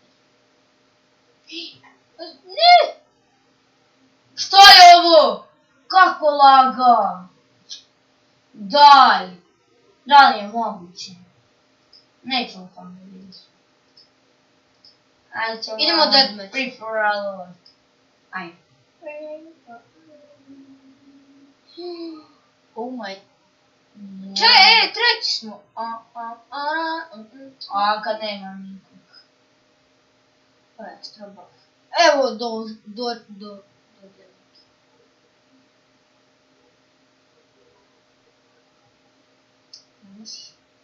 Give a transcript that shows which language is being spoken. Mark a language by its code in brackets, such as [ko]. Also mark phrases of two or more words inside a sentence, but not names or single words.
[sr] Ne! Što je ovo? Kako laga? Daj! Da li je moguće? Nećemo tamo vidjeti. Ajde ćemo... Idemo deathmatch. [en] Free for all. [sr] Ajde. [en] Oh my... [sr] Čekaj, treći smo. A kad nema nikog. [en] Extra buff. [sr] Evo do Može.